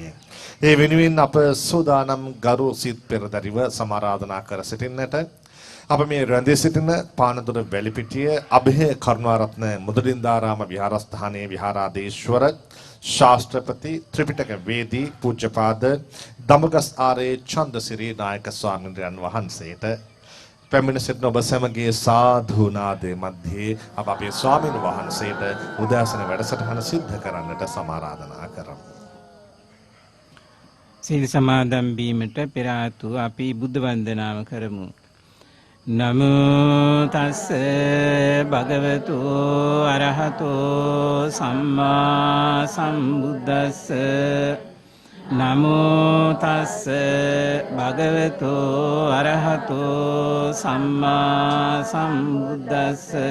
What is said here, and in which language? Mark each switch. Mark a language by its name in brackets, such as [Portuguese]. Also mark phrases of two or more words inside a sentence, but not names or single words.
[Sinhala] ඒ වෙනුවෙන් අප සූදානම් ගරු සිත් පෙරදරිව සමාරාධනා කර සිටින්නට අප මේ රැඳී සිටින පානදුර වැලිපිටිය අභය කරුණාරත්න මුදලින්දාරාම විහාරස්ථානයේ විහාරාධීශවර ශාස්ත්‍රපති ත්‍රිපිටක වේදී පූජ්‍යපාද දමගස් ආරේ චන්දසිරි නායක ස්වාමීන් වහන්සේට පැමිණ සිටින ඔබ සැමගේ සාධු නාදයේ මැද්දේ අප අපේ ස්වාමීන් වහන්සේට උදෑසන වැඩසටහන සිද්ධ කරන්නට සමාරාධනා කරමු. සීල සමාදන් වීමට පෙර ආතුව අපි බුද්ධ වන්දනාව කරමු. [Pali] නමෝ තස්ස භගවතු අරහතෝ සම්මා සම්බුද්දස්ස නමෝ තස්ස භගවතු අරහතෝ සම්මා සම්බුද්දස්ස